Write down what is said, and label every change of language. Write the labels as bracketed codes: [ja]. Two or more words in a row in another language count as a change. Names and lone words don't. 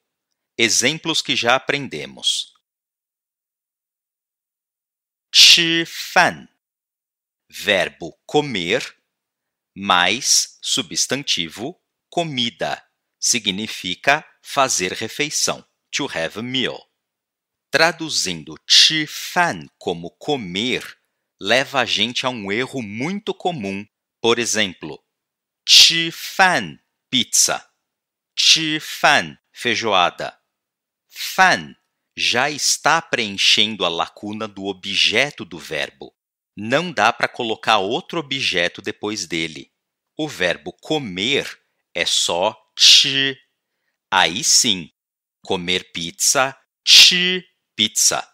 [pt] Exemplos que já aprendemos. 吃饭 verbo comer, mais substantivo comida, significa fazer refeição, [en] to have a meal. [pt] Traduzindo 吃饭 como comer, leva a gente a um erro muito comum. Por exemplo, [zh] 吃饭 pizza, 吃饭 feijoada. [pt] 饭 já está preenchendo a lacuna do objeto do verbo. Não dá para colocar outro objeto depois dele. O verbo comer é só 吃. Aí sim, comer pizza, 吃 pizza.